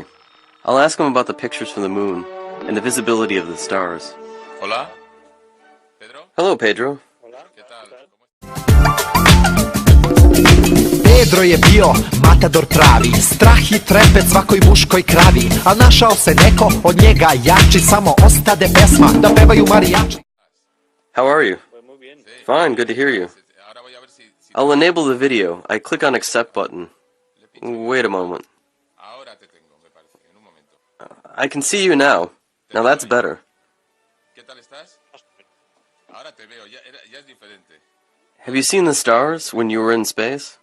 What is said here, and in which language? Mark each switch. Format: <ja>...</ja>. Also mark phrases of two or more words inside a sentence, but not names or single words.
<en>I'll ask him about the pictures from the moon and the visibility of the stars.</en> <es>Hola, Pedro?</es> <en>Hello, Pedro.</en> <sr>Pedro je bio matador pravi, strah i trepet svakoj muškoj kravi, a našao se neko od njega jači, samo ostade pesma da pevaju marijači.</sr> <en>How are you? Fine, good to hear you. I'll enable the video. I click on accept button. Wait a moment. I can see you now. Now that's better. Have you seen the stars when you were in space?</en>